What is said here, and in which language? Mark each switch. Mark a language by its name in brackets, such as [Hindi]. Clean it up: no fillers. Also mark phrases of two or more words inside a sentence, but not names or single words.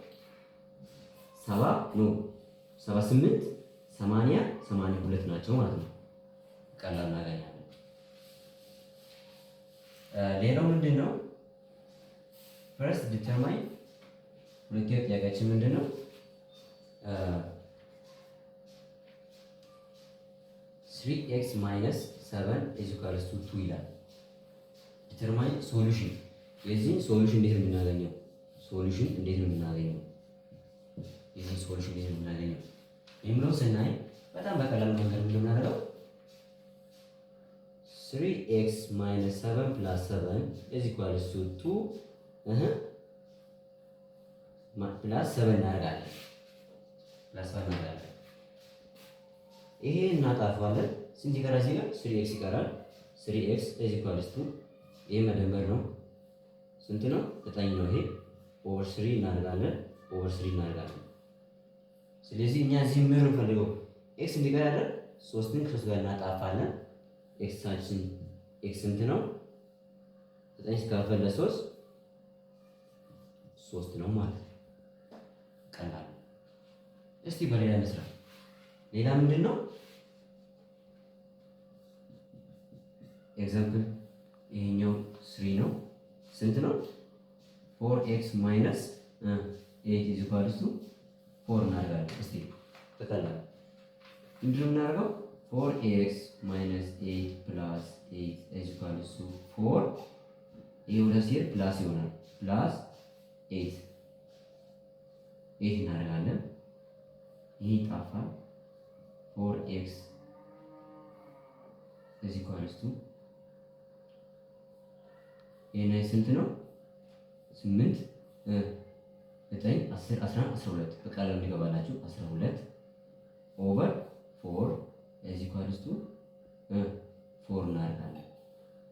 [Amharic] 78 80 82 ናቸው ማለት ነው። ቀላል እናገኛለን። ሌላው ምንድን ነው? [English] first determine [Amharic] ሁለተኛው ጥያቄያችን ምንድን ነው? [English] 3x minus 7 is equals to 2 [Amharic] ይላል። [English] determine solution። [Amharic] የዚህ ሶሉሽን እንዴት ነው የምናገኘው? የሚለው ስናይ በጣም በቀላሉ መንገድ የምናደርገው [English] 3x minus 7 plus 7 is equals to 2 plus 7 [Amharic] እናደርጋለን። ይሄ እናጣፋለን። ስንት ይቀራል? እዚህ ጋር 3x ይቀራል። [English] 3x is equals to [Amharic] ይሄ መደመር ነው። ስንት ነው? 9 ነው። ይሄ ኦቨር 3 እናደርጋለን። ስለዚህ እኛ እዚህ ምን እንፈልገው? ኤክስ እንዲቀር አይደል? 3ን ከ3 ጋር እናጣፋለን። ኤክሳችን ኤክስ ስንት ነው? 9 ሲካፈል ለ3 3 ነው ማለት ነው። ቀላል። እስቲ በሌላ እንስራ። ሌላ ምንድን ነው? ኤግዛምፕል ይሄኛው 3 ነው። ስንት ነው? [English] 4x minus 8 is equals to 4 [Amharic] እናደርጋለን። እስቲ ተቀላል። ምንድን ነው የምናደርገው? [English] 4x minus 8 plus 8 is equals to 4 [Amharic] ይሄ ሁለት ሲሄድ ፕላስ ይሆናል። ፕላስ 8 እናደርጋለን። ይሄ ይጣፋል። [English] 4x is equals to [Amharic] ይሄን ስንት ነው? 8 9 10 11 12 በቀላሉ እንዲገባላችሁ 12 ኦቨር 4 [English] is equals to 4 [Amharic] እናደርጋለን።